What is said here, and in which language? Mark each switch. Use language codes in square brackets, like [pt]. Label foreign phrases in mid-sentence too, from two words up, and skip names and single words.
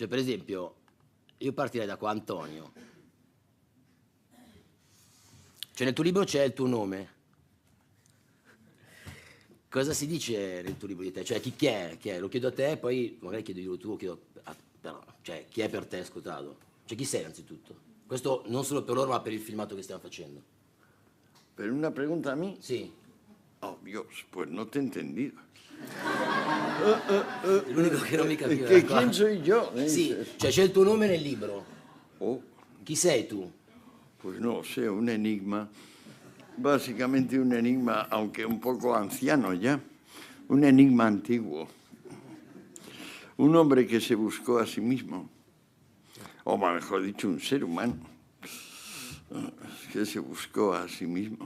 [it] Cioè, per esempio, io partirei da qua, Antonio. Cioè, nel tuo libro c'è il tuo nome. Cosa si dice nel tuo libro di te? Cioè, chi è? Chi è? Lo chiedo a te, poi magari chiedo tu, cioè, chi è per te Scotado? Cioè, chi sei anzitutto? Questo non solo per loro, ma per il filmato che stiamo facendo. [es] ¿Pero una pregunta a mí? [it] Sì. [es] Oh, Dios, pues no te he entendido. [it] L'unico che non mi capiva. [es] ¿Quién soy yo? [it] Sì, cioè c'è il tuo nome nel libro. Oh, Chi sei tu? [es] pues no sé, un enigma. Básicamente un enigma, aunque un poco anciano ya. Un enigma antiguo. Un hombre que se buscó a sí mismo. O mejor dicho, un ser humano que se buscó a sí mismo.